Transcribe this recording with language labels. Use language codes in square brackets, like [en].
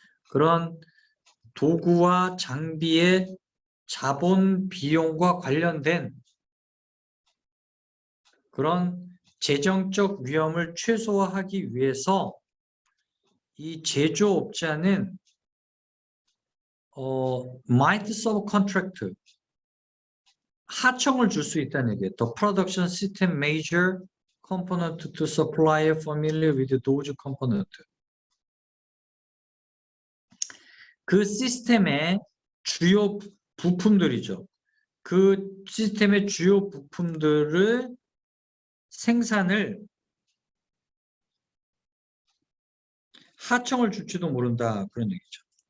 [ko] 그런 도구와 장비의 자본 비용과 관련된 그런 재정적 위험을 최소화하기 위해서 이 제조업자는 [en] might subcontract [ko] 하청을 줄 수 있다는 얘기예요. [en] The production system major component to supplier familiar with those component. [ko] 그 시스템의 주요 부품들이죠. 그 시스템의 주요 부품들을 생산을 하청을 줄지도 모른다. 그런 얘기죠.